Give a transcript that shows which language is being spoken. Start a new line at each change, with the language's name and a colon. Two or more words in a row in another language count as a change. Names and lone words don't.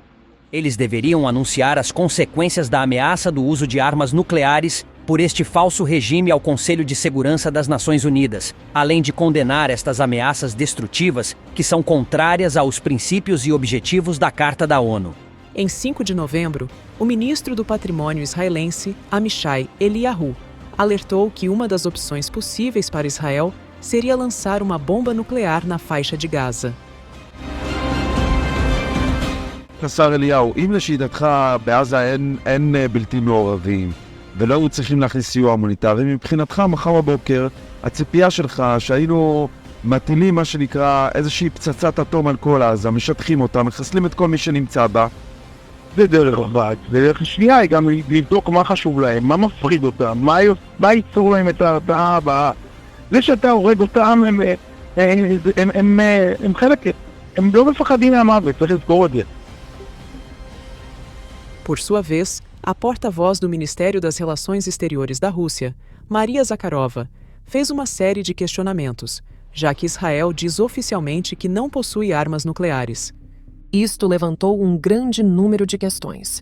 Portuguese: Eles deveriam anunciar as consequências da ameaça do uso de armas nucleares por este falso regime ao Conselho de Segurança das Nações Unidas, além de condenar estas ameaças destrutivas que são contrárias aos princípios e objetivos da Carta da ONU. Em 5 de novembro, o ministro do Patrimônio israelense, Amishai Eliyahu, alertou que uma das opções possíveis para Israel seria lançar uma bomba nuclear na faixa de Gaza.
Hebrew: השר אליהו, אם לשיטתך בעזה אין בלתי מעורבים ולא היו צריכים להכניס סיוע הומניטרי, מבחינתך מחר בבוקר הציפייה שלך שהיינו מטילים מה שנקרא איזושהי פצצת אטום על כל עזה, משטחים אותה, מחסלים את כל מי שנמצא בה, זה דרך אחת. ודרך שנייה היא גם לבדוק מה חשוב להם, מה מפריד אותם, מה ייצור להם את ההרתעה הבאה. זה שאתה הורג אותם, הם חלק, הם לא מפחדים מהמוות, צריך לזכור את זה.
Portuguese: Por sua vez, a porta-voz do Ministério das Relações Exteriores da Rússia, Maria Zakharova, fez uma série de questionamentos, já que Israel diz oficialmente que não possui armas nucleares. Isto levantou um grande número de questões.